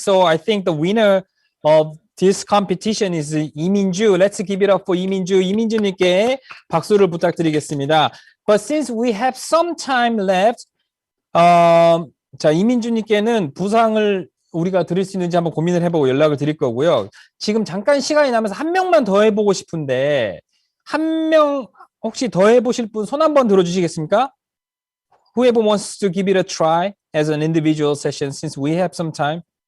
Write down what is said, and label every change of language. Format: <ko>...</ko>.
<en>So I think the winner of this competition is 이민주. Let's give it up for 이민주.</en> <ko>이민주님께 박수를 부탁드리겠습니다.</ko> <en>But since we have some time left,</en> <ko>자 이민주님께는 부상을 우리가 드릴 수 있는지 한번 고민을 해보고 연락을 드릴 거고요. 지금 잠깐 시간이 남아서 한 명만 더 해보고 싶은데 한 명 혹시 더 해보실 분 손 한번 들어주시겠습니까?</ko> <en>Whoever wants to give it a try as an individual session since we have some time.</en>